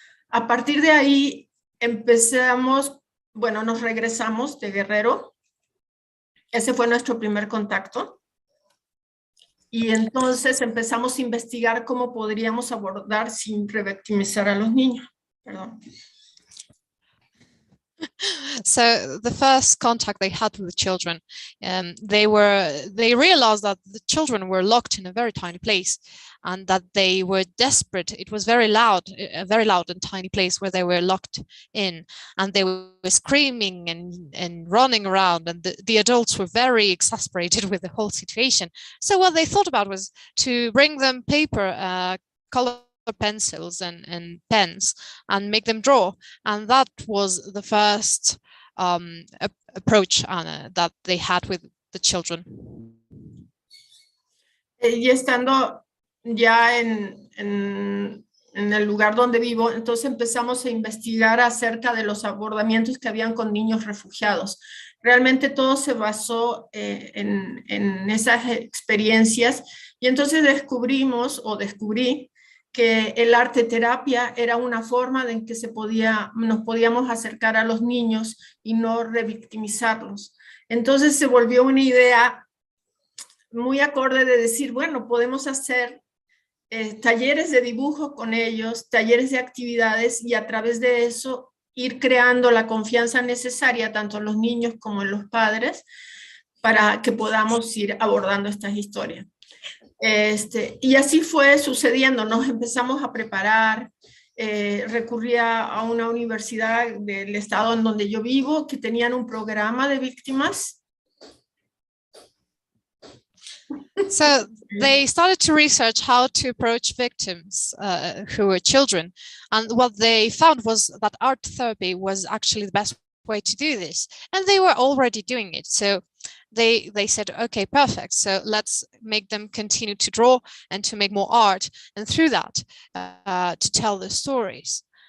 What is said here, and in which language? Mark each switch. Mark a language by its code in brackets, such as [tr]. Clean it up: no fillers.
[es] A partir de ahí nos regresamos de Guerrero. Ese fue nuestro primer contacto. Y entonces empezamos a investigar cómo podríamos abordar sin revictimizar a los niños. Perdón. [en] So the first contact they had with the children, they realized that the children were locked in a very tiny place and that they were desperate. It was very loud, a very loud and tiny place where they were locked in, and they were screaming and running around, and the adults were very exasperated with the whole situation. So what they thought about was to bring them paper, color pencils and pens and make them draw, and that was the first approach that they had with the children. [es] Y estando ya en el lugar donde vivo, entonces empezamos a investigar acerca de los abordamientos que habían con niños refugiados. Realmente todo se basó en esas experiencias, y entonces descubrí que el arte terapia era una forma en que nos podíamos acercar a los niños y no revictimizarlos. Entonces se volvió una idea muy acorde de decir, bueno, podemos hacer talleres de dibujo con ellos, talleres de actividades, y a través de eso ir creando la confianza necesaria tanto en los niños como en los padres para que podamos ir abordando estas historias. Y así fue sucediendo, nos empezamos a preparar, recurría a una universidad del estado en donde yo vivo que tenían un programa de víctimas. [en] So they started to research how to approach victims who were children, and what they found was that art therapy was actually the best way to do this, and they were already doing it. So they said, okay, perfect, so let's make them continue to draw and to make more art, and through that to tell the stories.